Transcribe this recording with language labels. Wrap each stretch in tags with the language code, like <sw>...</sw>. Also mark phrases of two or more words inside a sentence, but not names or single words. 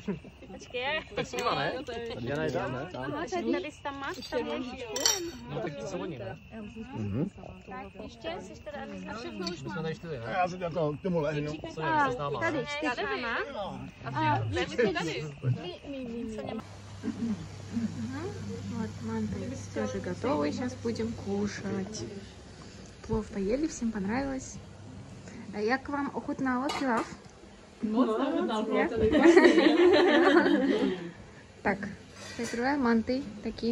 <cs>Počkej. Tak s nima, ne? Já najdám, ne? Aha, tady tam máš tam lžičku. No tak to jsou oni, ne? Tak ještě, jsi teda a všechno už My má. jsme tady 4, ne? Já se jako k tomu lehnu. Co je, s náma? Tady 4 má. A vy jste tady.</cs> <ru>Вот, манты тоже готовы. Сейчас будем кушать. Плов поели, всем понравилось. А я к вам охотнала пилав. Так, открываем манты такие.</ru>